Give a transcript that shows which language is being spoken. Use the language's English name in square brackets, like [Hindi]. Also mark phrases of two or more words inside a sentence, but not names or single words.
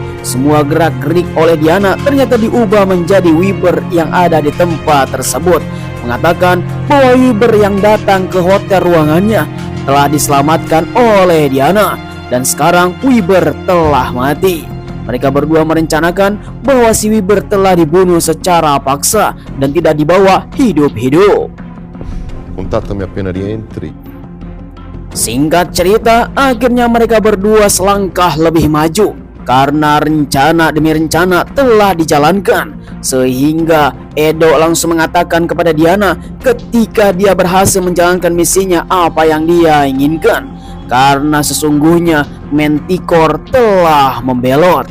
[Indonesian] Semua gerak-gerik oleh Diana ternyata diubah menjadi Weber yang ada di tempat tersebut, mengatakan bahwa Weber yang datang ke hotel ruangannya telah diselamatkan oleh Diana dan sekarang Weber telah mati. Mereka berdua merencanakan bahwa si Weber telah dibunuh secara paksa dan tidak dibawa hidup-hidup. [Italian] Contattami appena rientri. [Indonesian] Singkat cerita, akhirnya mereka berdua selangkah lebih maju karena rencana demi rencana telah dijalankan, sehingga Edo langsung mengatakan kepada Diana ketika dia berhasil menjalankan misinya apa yang dia inginkan, karena sesungguhnya Manticore telah membelot.